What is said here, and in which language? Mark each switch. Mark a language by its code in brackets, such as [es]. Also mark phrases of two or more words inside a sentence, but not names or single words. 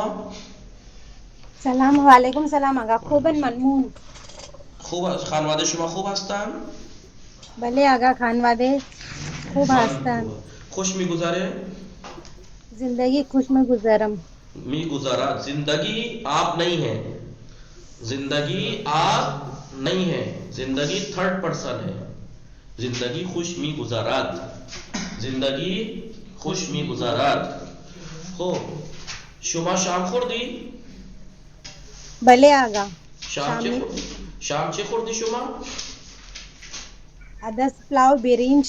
[fa] سلام و علیکم سلام آقا. خوبن ممنون. خوب. خانواده شما خوب هستن؟ بله آقا خانواده خوب هستن. خوش میگذره؟ زندگی خوش میں گزارم. [ur] میگذرد. زندگی آپ نہیں ہے. زندگی آپ نہیں ہے. زندگی [en] third person [ur] ہے. [fa] زندگی خوش میگذرد. زندگی خوش میگذرد. خوب. شما شام خوردی؟ بله آقا. شام چه خوردی شما؟ عدس پلاو برنج.